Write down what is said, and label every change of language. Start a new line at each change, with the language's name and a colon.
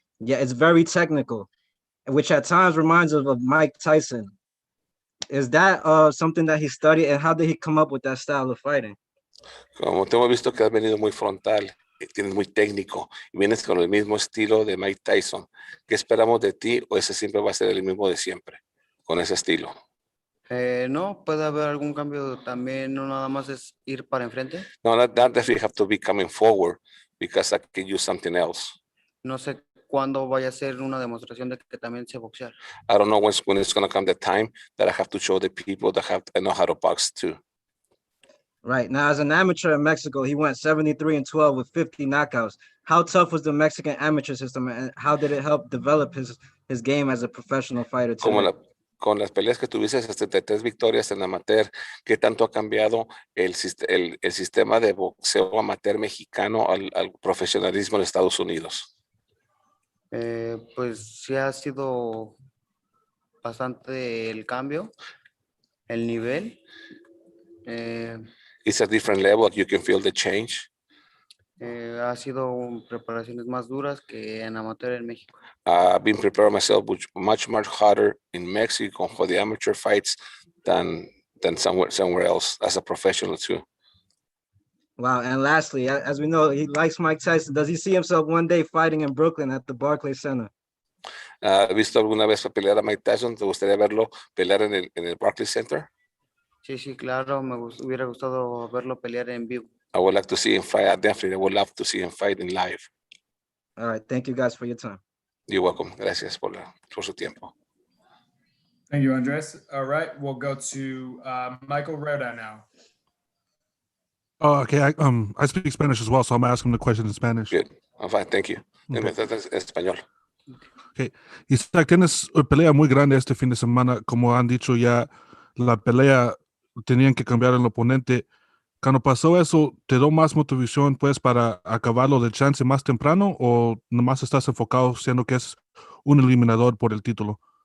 English: Yeah, it's very technical, which at times reminds us of Mike Tyson. Is that something that he studied, and how did he come up with that style of fighting?
Spanish: Como te hemos visto que has venido muy frontal, tienes muy técnico y vienes con el mismo estilo de Mike Tyson. ¿Qué esperamos de ti o ese siempre va a ser el mismo de siempre, con ese estilo? No, puede haber algún cambio también, no nada más es ir para enfrente.
English: No, not definitely have to be coming forward because I can use something else.
Spanish: No sé cuándo vaya a ser una demostración de que también sé boxear.
English: I don't know when it's going to come the time that I have to show the people that I know how to box too. Right. Now, as an amateur in Mexico, he went 73-12 with 50 knockouts. How tough was the Mexican amateur system, and how did it help develop his game as a professional fighter today?
Spanish: Con las peleas que tuviste, 73 victorias en amateur, ¿qué tanto ha cambiado el sistema de boxeo amateur mexicano al profesionalismo de Estados Unidos? Pues sí ha sido bastante el cambio, el nivel.
English: It's a different level. You can feel the change.
Spanish: Ha sido preparaciones más duras que en amateur en México.
English: I've been preparing myself much harder in Mexico for the amateur fights than somewhere else as a professional too. Wow. And lastly, as we know, he likes Mike Tyson. Does he see himself one day fighting in Brooklyn at the Barclays Center?
Spanish: ¿Has visto alguna vez pelear a Mike Tyson? ¿Te gustaría verlo pelear en el Barclays Center? Sí, claro, me hubiera gustado verlo pelear en vivo.
English: I would like to see him fight. I would love to see him fight in live. All right, thank you guys for your time. You're welcome.
Spanish: Gracias por su tiempo.
English: Thank you, Andres. All right, we'll go to Michael Rhoda now. Oh, okay. I speak Spanish as well, so I'm asking the question in Spanish. Good. I'm fine, thank you. Okay.
Spanish: Español.
English: Okay.
Spanish: Isaac, tienes pelea muy grande este fin de semana. Como han dicho ya, la pelea tenían que cambiar el oponente. Cuando pasó eso, ¿te dio más motivación pues para acabarlo de chance más temprano o nomás estás enfocado siendo que es un eliminador por el título?